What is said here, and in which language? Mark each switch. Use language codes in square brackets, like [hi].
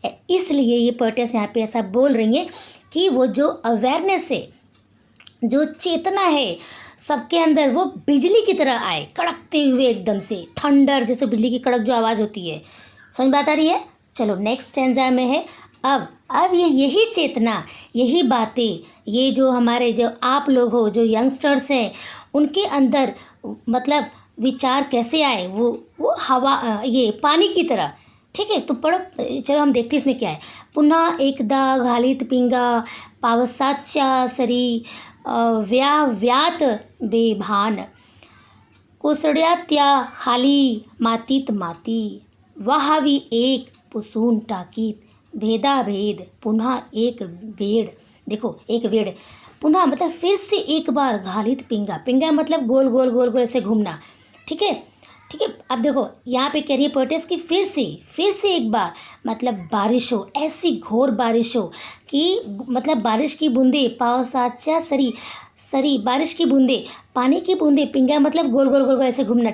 [hi] इसलिए ये पोएटेस यहाँ पे ऐसा बोल रही हैं कि वो जो अवेयरनेस है, जो चेतना है सबके अंदर, वो बिजली की तरह आए, कड़कते हुए एकदम से, थंडर जैसे बिजली की कड़क जो आवाज़ होती है। समझ बात आ रही है? चलो नेक्स्ट स्टैंजा में है, अब अब ये यही चेतना, यही बातें, ये जो हमारे जो आप लोग हो, जो यंगस्टर्स हैं, उनके अंदर मतलब विचार कैसे आए, वो हवा ये पानी की तरह। ठीक है, तो पढ़ो, चलो हम देखते हैं इसमें क्या है। [mr] पुन्हा एकदा घालीत पिंगा पावसाच्या सरी व्याव्यात बेभान कोसळ्या त्या खाली मातीत माती व्हावी एक पुसून टाकीत भेदाभेद पुन्हा एक वेड। [hi] देखो [mr] एक वेड, पुन्हा [hi] मतलब फिर से एक बार [mr] घालित पिंगा, [hi] पिंगा मतलब गोल गोल गोल गोल ऐसे घूमना। ठीक है, ठीक है। अब देखो यहाँ पे कह रही है पोएटेस कि फिर से एक बार मतलब बारिश हो, ऐसी घोर बारिश हो कि मतलब बारिश की बूंदे [mr] पावसाच्या सरी, [hi] सरी बारिश की बूंदे, पानी की बूंदे, पिंगा मतलब गोल गोल गोल गोल ऐसे घूमना।